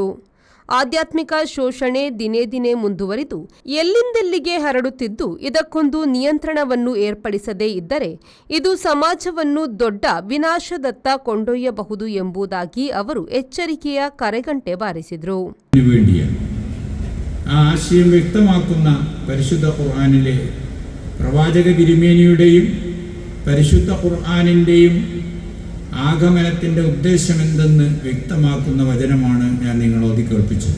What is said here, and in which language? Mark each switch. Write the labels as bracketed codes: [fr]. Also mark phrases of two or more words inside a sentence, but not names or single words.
[kn] ಆಧ್ಯಾತ್ಮಿಕ ಶೋಷಣೆ ದಿನೇ ದಿನೇ ಮುಂದುವರಿದು ಎಲ್ಲಿಂದೆಲ್ಲಿಗೆ ಹರಡುತ್ತಿದ್ದು, ಇದಕ್ಕೊಂದು ನಿಯಂತ್ರಣವನ್ನು ಏರ್ಪಡಿಸದೇ ಇದ್ದರೆ ಇದು ಸಮಾಜವನ್ನು ದೊಡ್ಡ ವಿನಾಶದತ್ತ ಕೊಂಡೊಯ್ಯಬಹುದು ಎಂಬುದಾಗಿ ಅವರು ಎಚ್ಚರಿಕೆಯ ಕರೆಗಂಟೆ ಬಾರಿಸಿದರು. [ml] ആശയം വ്യക്തമാക്കുന്ന പരിശുദ്ധ ഖുർആനിലെ പ്രവാചക തിരുമേനിയുടെയും പരിശുദ്ധ ഖുർആനിൻ്റെയും ആഗമനത്തിൻ്റെ ഉദ്ദേശമെന്തെന്ന് വ്യക്തമാക്കുന്ന വചനമാണ് ഞാൻ നിങ്ങളോട് കേൾപ്പിച്ചത്.